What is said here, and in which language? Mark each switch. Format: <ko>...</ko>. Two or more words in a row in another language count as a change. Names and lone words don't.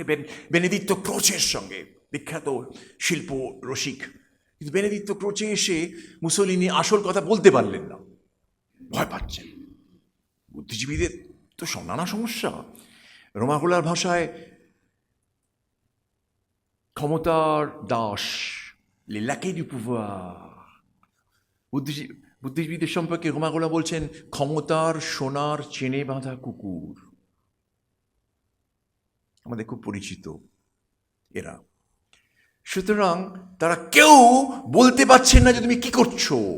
<bn>বেনেদিত্তো ক্রোচের সঙ্গে, বিখ্যাত শিল্প রসিক। কিন্তু বেনেদিত্তো ক্রোচে এসে মুসোলিনি আসল কথা বলতে পারলেন না, ভয় পাচ্ছেন। বুদ্ধিজীবীদের তো নানা সমস্যা। রোমাগুলার ভাষায় ক্ষমতার দাস,</bn> <fr>les laquais du pouvoir।</fr> <bn>বুদ্ধিজীবীদের সম্পর্কে রোমাগুলা বলছেন ক্ষমতার সোনার চেনে বাঁধা কুকুর। আমাদের খুব পরিচিত এরা। সুতরাং তারা কেউ বলতে পারছেন না যে তুমি কি করছো।</bn>